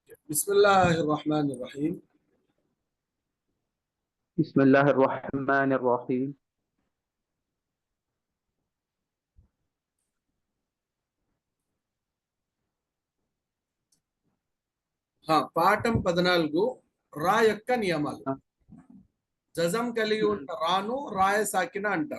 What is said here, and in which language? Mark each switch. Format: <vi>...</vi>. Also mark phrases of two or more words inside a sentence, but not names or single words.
<ar>بسم الله الرحمن الرحيم. بسم الله الرحمن الرحيم.</ar> <te>పాఠం 14 రా యొక్క నియమాలు. జజం కలిగి ఉన్న రాను రాయ సాకిన అంటారు.</te>